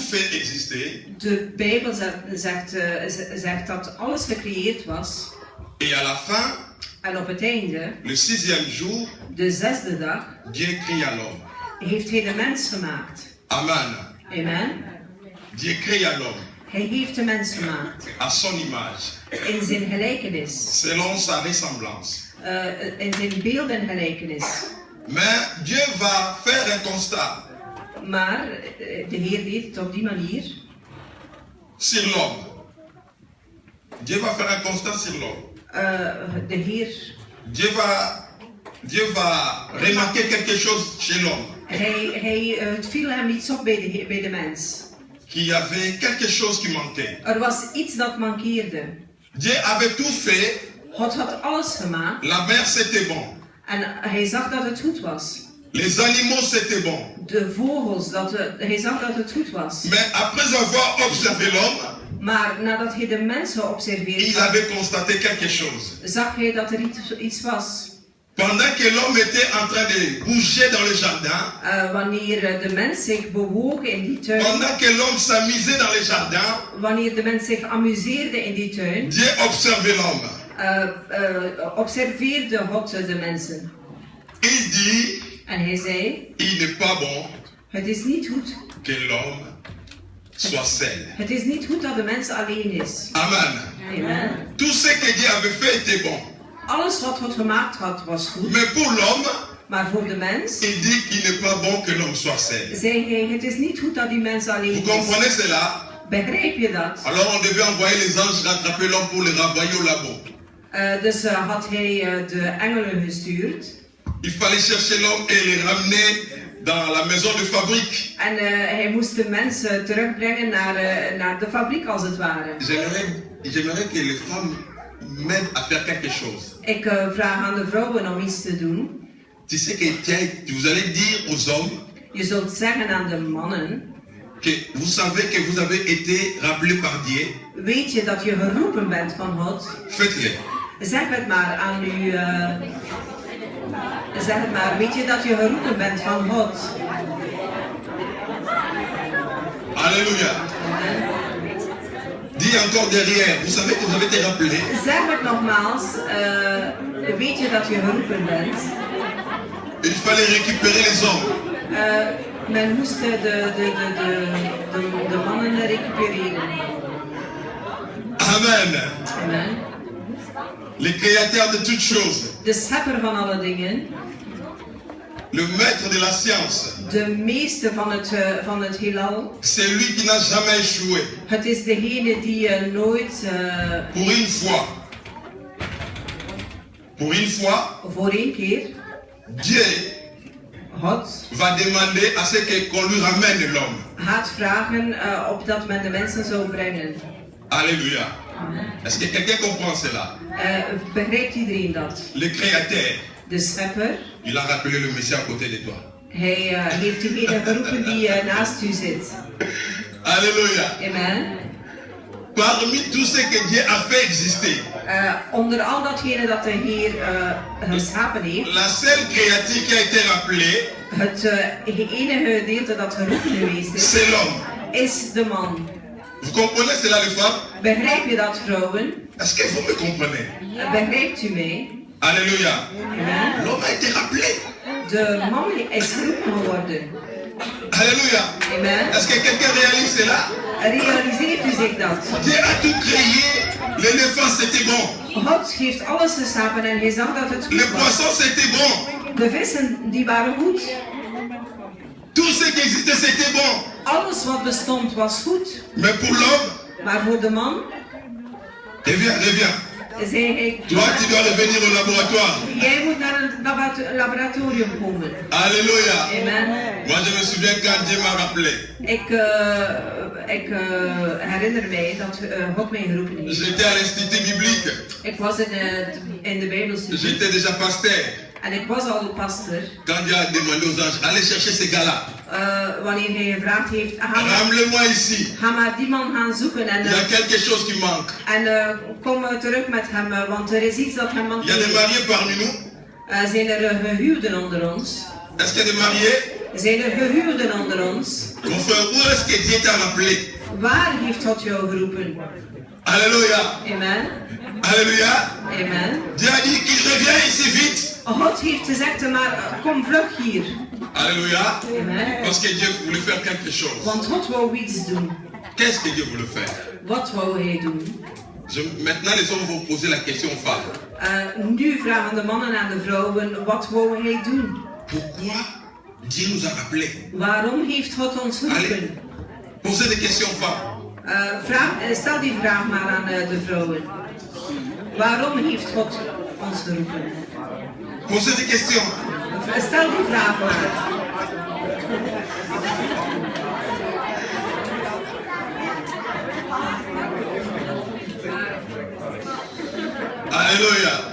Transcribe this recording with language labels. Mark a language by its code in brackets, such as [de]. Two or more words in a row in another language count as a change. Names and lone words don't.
[fr] fait exister. [nl] De Bijbel zegt dat alles gecreëerd was. [fr] Et à la fin, [nl] En op het einde, [fr] le 6e jour, [nl] de 6e dag, [fr] Dieu crée à l'homme. [nl] heeft hij de mens gemaakt. [fr] Amen. [nl] Amen. [fr] Dieu crée à l'homme [nl] Hij heeft de mens gemaakt. [fr] à son image, [nl] In zijn gelijkenis. [fr] selon sa ressemblance. [nl] In zijn beeld en gelijkenis. [fr] Mais Dieu va faire un constat [nl] Maar de Heer deed het op die manier. [fr] sur l'homme. Dieu va faire un constat sur l'homme. [nl] De Heer, [fr] Dieu va remarquer quelque chose chez l'homme. [nl] het viel hem iets op bij de mens. [fr] Qu'il y avait quelque chose qui manquait. [nl] Er was iets dat mankeerde. [fr] Dieu avait tout fait. [nl] God had alles gemaakt. [fr] La mer c'était bon. [nl] En hij zag dat het goed was. [fr] Les animaux c'était bon. [nl] De vogels, hij zag dat het goed was. [fr] Mais après avoir observé l'homme, [nl] Maar nadat hij de mensen geobserveerd [fr] il [nl] had, [fr] avait constaté quelque chose. [nl] zag hij dat er iets was. [fr] Pendant que l'homme était en train de bouger dans le jardin, [nl] Wanneer de mens zich bewoog in die tuin, [fr] pendant que l'homme s'amusait dans le jardin, [nl] wanneer de mens zich amuseerde in die tuin, [fr] Dieu observait l'homme. [nl] observeerde God de mensen. [fr] Il dit, [nl] En hij zei, [fr] il n'est pas bon [nl] het is niet goed. [fr] que l'homme soit seul. [nl] Het is niet goed dat de mens alleen is. [fr] Amen. [nl] Amen. [fr] Tout ce que Dieu avait fait était bon. [nl] Alles wat God gemaakt had was goed. [fr] Mais pour l'homme, [nl] Maar voor de mens [fr] il dit qu'il n'est pas bon que l'homme soit seul. [nl] zei hij, het is niet goed dat die mens alleen [fr] Vous [nl] is. [fr] comprenez cela? [nl] Begrijp je dat? [fr] Alors on devait envoyer les anges rattraper l'homme pour le renvoyer au labo. [nl] Dus had hij de engelen gestuurd. [fr] Il fallait chercher l'homme et le ramener dans la maison de fabrique. [nl] En hij moest de mensen terugbrengen naar de fabriek als het ware. [fr] J'aimerais que les femmes m'aident à faire quelque chose. [nl] Ik vraag aan de vrouwen om iets te doen. [fr] Tu sais que vous allez dire aux hommes [nl] Je zult zeggen aan de mannen. [fr] que vous savez que vous avez été rappelé par Dieu. [nl] Weet je dat je geroepen bent van God? [fr] Faites-le. [nl] Zeg het maar aan u. Zeg het maar. Weet je dat je geroepen bent van God? [fr] Alléluia. Dis encore derrière, vous savez que vous avez été rappelé. [nl] Zeg het nogmaals. Weet je dat je geroepen bent? [fr] Il fallait récupérer les hommes. [nl] Men moest de mannen recupereren. [fr] Amen. [nl] Amen. [fr] Le créateur de toutes choses. [nl] De schepper van alle dingen. [fr] Le maître de la science. [nl] De meester van het heelal. [fr] C'est lui qui n'a jamais échoué. [nl] Het is degene die nooit... [fr] Pour une fois. Pour une fois. [nl] Voor één keer. [fr] Dieu [nl] God [fr] va demander à ce qu'on lui ramène l'homme. [nl] Gaat vragen opdat men de mensen zou brengen. [fr] Alléluia. Est-ce que quelqu'un comprend cela? [nl] Begrijpt iedereen dat? [fr] Le créateur. [nl] De schepper. [fr] Il a rappelé le Messie à côté de toi. [nl] Hij heeft degene geroepen die naast u zit. [fr] Alléluia. [nl] Amen. [fr] Parmi tout ce que Dieu a fait exister. [nl] Onder al datgene dat de Heer geschapen heeft. [fr] La seule créature qui a été rappelée. [nl] Het enige gedeelte dat geroepen geweest is. [fr] C'est l'homme. [nl] Is de man. [fr] Vous comprenez cela les femmes? [nl] Begrijp je dat, vrouwen? [fr] Est-ce que vous me comprenez? [nl] Begrijpt u mij? [fr] Alléluia. [nl] Amen. [fr] L'homme a été rappelé. [nl] De man is geroepen geworden. [fr] Alléluia. [nl] Amen. [fr] Est-ce que quelqu'un réalise cela? [nl] Realiseert u zich dat? [fr] Dieu a tout créé. L'éléphant c'était bon. [nl] God heeft alles geschapen en hij zag dat het goed [fr] Le [nl] was. [fr] poisson c'était bon. [nl] De vissen die waren goed. [fr] Tout ce qui existait c'était bon. [nl] Alles wat bestond was goed. [fr] Mais pour l'homme, [nl] Maar voor de man [fr] reviens. [nl] zei hij, [fr] Toi tu dois revenir au laboratoire. [nl] jij moet naar het laboratorium komen. [fr] Alléluia. [nl] Amen. [fr] Moi je me souviens quand Dieu m'a rappelé. [nl] Ik herinner mij dat God mij geroepen heeft. [fr] J'étais à l'institut biblique. [nl] Ik was in de Bijbelstudie. [fr] J'étais déjà pasteur. [nl] En ik was al pastor. [fr] Quand Dieu a demandé aux anges, allez chercher ces gars-là. [nl] Wanneer hij gevraagd heeft, [fr] Ramène-le-moi ici. [nl] ga maar die man gaan zoeken en [fr] Il y a quelque chose qui manque. [nl] kom terug met hem, want er is iets dat hem [fr] Il y a des [nl] mankeert. [fr] mariés parmi nous. [nl] Zijn er gehuwden onder ons? [fr] Est-ce qu'il y a des mariés? [nl] Zijn er gehuwden onder ons? [fr] Mon frère, où est-ce que Dieu t'a rappelé? [nl] Waar heeft God jou geroepen? [fr] Alléluia. [nl] Amen. [fr] Alléluia. [nl] Amen. [fr] Dieu a dit qu'il revient ici vite. [nl] God heeft gezegd, maar kom vlug hier. [fr] Alléluia. [nl] Amen. [fr] Parce que Dieu voulait faire quelque chose. [nl] Want God wou iets doen. [fr] Qu'est-ce que Dieu voulait faire? [nl] Wat wou hij doen? [fr] Maintenant, les hommes vont poser la question aux femmes. [nl] Nu vragen de mannen aan de vrouwen, wat wou hij doen? [fr] Pourquoi Dieu nous a rappelés? [nl] Waarom heeft God ons [fr] Allez, [nl] geroepen? [fr] posez des questions aux femmes. [nl] Stel die vraag maar aan de vrouwen. Waarom heeft God ons geroepen? [fr] Posez des questions. [nl] Stel die vraag maar. [fr] Alléluia.